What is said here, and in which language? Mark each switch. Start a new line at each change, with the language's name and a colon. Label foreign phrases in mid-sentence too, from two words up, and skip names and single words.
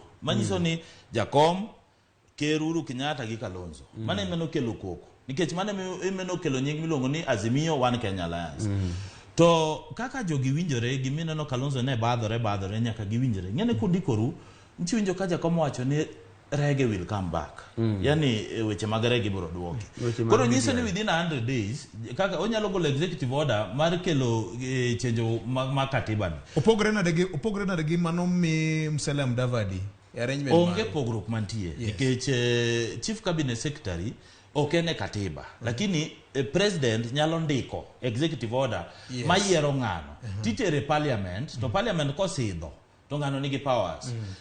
Luo (Kenya and Tanzania): Manyiso ni jakom Ker Uhuru Kenyatta gi Kalonzo. Mane imeno kelo koko. Nikech mane imeno kelo nying miluongo ni Azimio One Kenya Alliance. To kaka jogi winjore gimineno Kalonzo ne badhore nyaka giwinjore. Ng'ene kundikoru nchiwinjo ka jakom wacho ni
English: Rege will come back.
Luo (Kenya and Tanzania): Yani weche mag Rege biro duoki. Koro nyiso ni
English: within 100 days
Luo (Kenya and Tanzania): kaka onyalo golo
English: executive order
Luo (Kenya and Tanzania): mar kelo chenjo mag katiba ni. Opogre nade gi mano mi Musalia Mudavadi. Onge pogruok mantie nikech
English: chief cabinet secretary
Luo (Kenya and Tanzania): okene katiba lakini president nyalo ndiko
English: executive order
Luo (Kenya and Tanzania): mayiero ng'ano titere parliament to parliament kosidho to ng'ano nigi powers.